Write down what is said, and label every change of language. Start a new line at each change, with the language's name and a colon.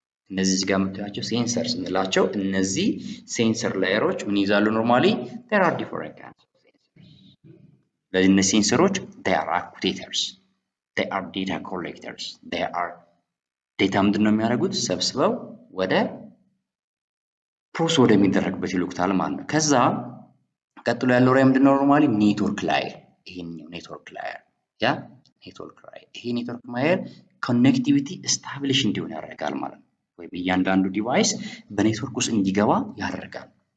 Amharic: እነዚህ ጋር የምታያቸው ሴንሰርስ እንላቸው። እነዚህ ሴንሰር ላየሮች ምን ይዛሉ?
English: ኖርማሊ there are different kinds of sensors።
Amharic: ስለዚህ እነዚህ ሴንሰሮች
English: they are actuators, they are data collectors, they are
Amharic: ዴታ ምንድን ነው የሚያደርጉት? ሰብስበው ወደ ፕሮሰስ ወደሚደረግበት ይልኩታል ማለት ነው። ከዛ ቀጥሎ ያለው ላይ ምንድን ነው? ኖርማሊ ኔትወርክ ላየር። ይሄኛው ኔትወርክ ላየር ይሄ ኔትወርክ ላየር ኮኔክቲቪቲ ስታብሊሽ እንዲሆን ያደርጋል ማለት ነው። ወይም እያንዳንዱ ዲቫይስ በኔትወርክ ውስጥ እንዲገባ ያደርጋል።